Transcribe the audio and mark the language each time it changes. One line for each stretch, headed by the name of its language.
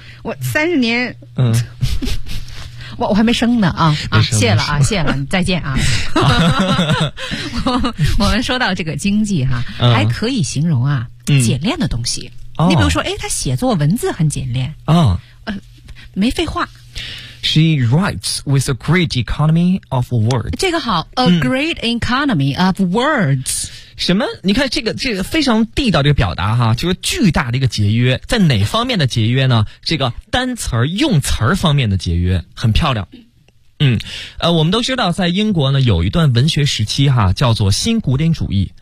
Chinese: 我三十年我还没生呢谢了啊谢了再见啊我们说到这个经济哈、还可以形容啊简练的东西、你比如说他写作文字很简练没废话
English: She writes with a great economy of words.
Chinese: 这个好
English: ,a great economy of words.
Chinese: 什么你看这个非常地道的表达哈就是巨大的一个节约在哪方面的节约呢这个单词用词方面的节约很漂亮。我们都知道在英国呢有一段文学时期哈叫做新古典主义。